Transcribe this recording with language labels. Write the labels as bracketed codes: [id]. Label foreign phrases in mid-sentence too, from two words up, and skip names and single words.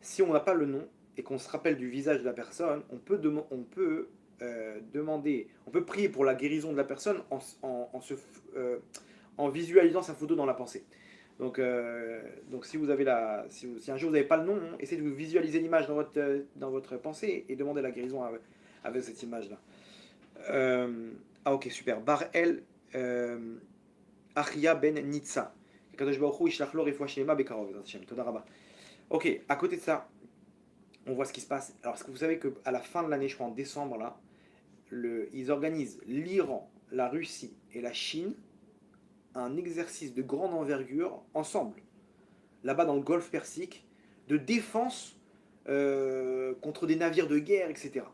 [fr] Si on n'a pas le nom, et qu'on se rappelle du visage de la personne, on peut prier pour la guérison de la personne en visualisant sa photo dans la pensée. Donc si vous avez si un jour vous n'avez pas le nom, essayez de vous visualiser l'image dans votre pensée et demandez la guérison avec cette image-là. Ok, super. Bar El Achia Ben Nitsa. [he] קדוש ברוך הוא ישלח לו רפואה שלמה בקרוב, בעזרת השם. תודה רבה. [fr] Ok, à côté de ça, on voit ce qui se passe. Alors, est-ce que vous savez qu'à la fin de l'année, je crois en décembre, là, ils organisent l'Iran, la Russie et la Chine un exercice de grande envergure ensemble, là-bas dans le golfe Persique, de défense contre des navires de guerre, etc.